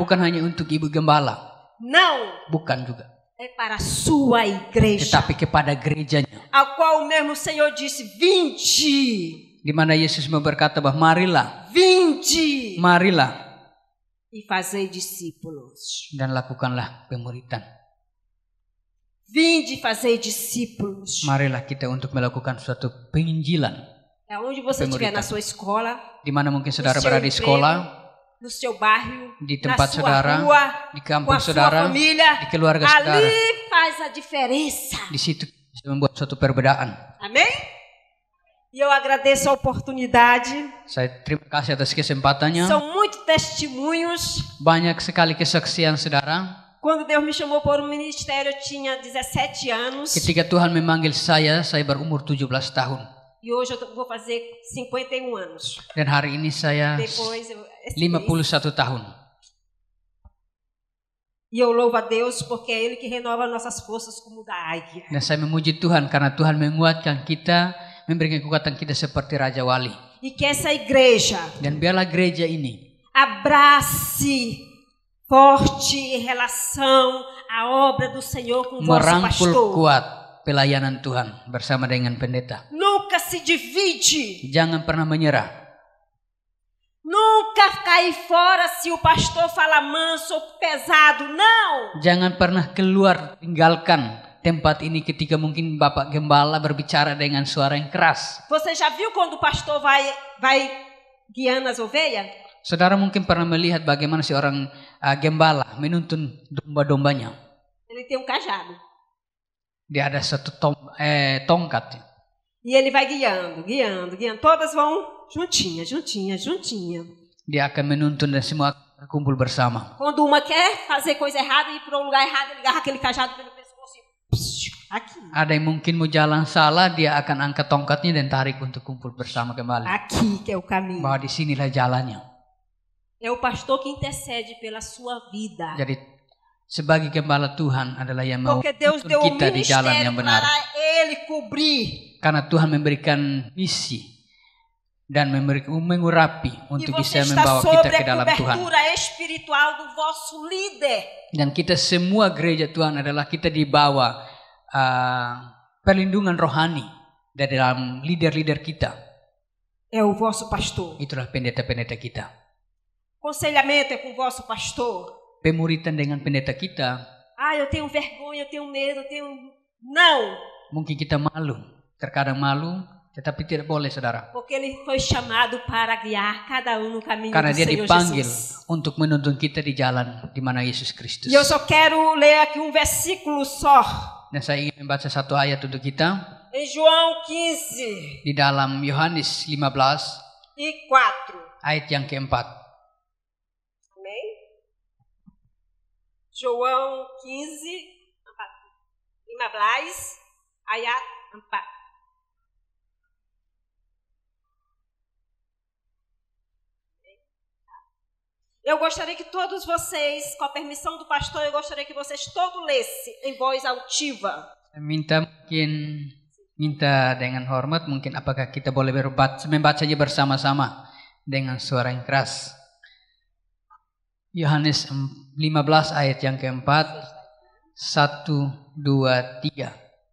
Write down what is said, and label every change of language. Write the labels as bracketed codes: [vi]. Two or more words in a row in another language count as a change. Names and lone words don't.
[id] Bukan hanya untuk Ibu Gembala. [pt] Não. [id] Bukan juga. [pt] É para a sua igreja. [id] Tetapi kepada gerejanya. [pt] A qual o mesmo Senhor disse, vinde. [id] Di mana Yesus berkata bahwa marilah. [pt] Vinde. [id] Marilah. [pt] E fazei discípulos. [id] Dan lakukanlah pemuridan. [pt] Vinde e fazei discípulos. [id] Marilah kita untuk melakukan suatu penginjilan. [pt] É onde você estiver, na sua escola, [id] Di mana mungkin saudara [pt] seu [id] berada di [pt] emprego, [id] sekolah, [pt] no seu bairro, [id] di [pt] na [id] tempat [pt] sua [id] saudara, [pt] rua, [id] di [pt] com [id] kampung [pt] a sua [id] saudara, [pt] família. [id] di keluarga saudara. [pt] Ali faz a diferença. [id] Di situ bisa membuat suatu perbedaan. [pt] Amém? E eu agradeço a oportunidade. [id] Saya terima kasih atas kesempatannya. [pt] São muitos testemunhos. [id] Banyak sekali kesaksian saudara. [pt] Quando Deus me chamou para o ministério, eu tinha 17 anos. [id] Ketika Tuhan memanggil saya berumur 17 tahun. [pt] E hoje eu vou fazer 51 anos. [id] Dan hari ini saya [pt] Depois, [id] 51 tahun. [pt] E eu louvo a Deus porque é Ele que renova nossas forças como da águia. [id] Dan saya memuji Tuhan karena Tuhan menguatkan kita, memberikan kekuatan kita seperti Raja Wali. [pt] E que essa igreja [id] Dan biarlah gereja ini [pt] abrace forte em relação à obra do Senhor com o vosso [id] merangkul [pt] pastor. [id] kuat pelayanan Tuhan bersama dengan pendeta. [pt] Nunca se divide. [id] Jangan pernah menyerah. [pt] Nunca cair fora se o pastor fala manso ou pesado. Não. [id] Jangan pernah keluar tinggalkan tempat ini ketika mungkin Bapak Gembala berbicara dengan suara yang keras. [pt] Você já viu quando o pastor vai guiando as ovelhas? [id] Saudara mungkin pernah melihat bagaimana seorang gembala menuntun domba-dombanya. [pt] Ele tem cajado. [id] Dia ada satu tongkat. [pt] E ele vai guiando. Todas vão juntinha. [id] dia akan menuntun dan semua kumpul bersama. [pt] Quando uma quer fazer coisa errada e ir para um lugar errado, ele agarra aquele cajado pelo pescoço e aqui. [id] Ada yang mungkin mau jalan salah, dia akan angkat tongkatnya dan tarik untuk kumpul bersama kembali. [pt] Aqui que é o caminho. [id] Bahwa di sinilah jalannya. [pt] É o pastor que intercede pela sua vida. [id] Jadi sebagai gembala Tuhan adalah yang mau [pt] Porque Deus deu um [id] kita di jalan yang [pt] ministério [id] benar. [pt] para ele cobrir. [id] Karena Tuhan memberikan misi dan mengurapi [pt] E [id] untuk [pt] você [id] bisa [pt] está [id] membawa kita [pt] sobre [id] ke [pt] a [id] dalam Tuhan. [pt] cobertura espiritual do vosso líder. [id] Dan kita semua gereja Tuhan adalah kita di bawah perlindungan rohani dari dalam leader-leader kita. [pt] É o vosso pastor. [id] Itulah pendeta-pendeta kita. [pt] Conselhamento é com o vosso pastor. [id] Pemuritan dengan pendeta kita. [pt] Ah, eu tenho vergonha, eu tenho medo, eu tenho... Não! [id] Mungkin kita malu, terkadang malu, tetapi tidak boleh saudara. [pt] Porque ele foi chamado para guiar cada no caminho [id] Karena [pt] do [id] dia [pt] Senhor [id] dipanggil [pt] Jesus. [id] untuk menuntun kita di jalan di mana Yesus Kristus. [pt] E eu só quero ler aqui um versículo só. [id] Dan saya ingin membaca satu ayat untuk kita [pt] Em João 15 [id] di dalam Yohanes 15 [pt] e 4. [id] ayat yang keempat. [pt] Amém? João 15, 15, ayat 4. Eu gostaria que todos vocês, com a permissão do pastor, eu gostaria que vocês todos lessem em voz altiva. [id] Minta dengan hormat, mungkin apakah kita boleh membacanya bersama-sama dengan suara yang keras. Yohanes 15 ayat yang keempat. 1, 2, 3.